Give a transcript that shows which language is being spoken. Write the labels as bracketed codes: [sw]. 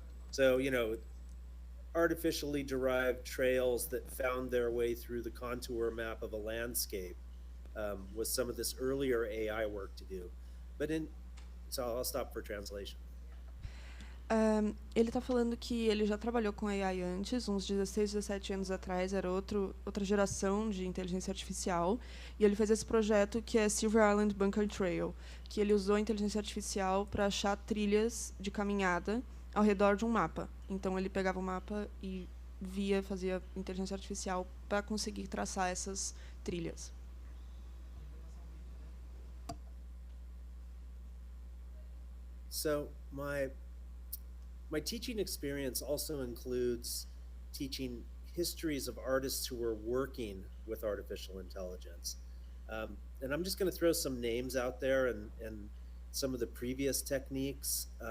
[en] So, artificially derived trails that found their way through the contour map of a landscape was some of this earlier AI work to do. So I'll stop for translation. [pt] Ele está falando que ele já trabalhou com AI antes, uns 16, 17 anos atrás, era outra geração de inteligência artificial, e ele fez esse projeto que é Silver Island Bunker Trail, que ele usou a inteligência artificial para achar trilhas de caminhada ao redor de um mapa. Então, ele pegava o mapa e fazia inteligência artificial para conseguir traçar essas trilhas. [en] So, my teaching experience also includes teaching histories of artists who were working with artificial intelligence. And I'm just going to throw some names out there and some of the previous techniques.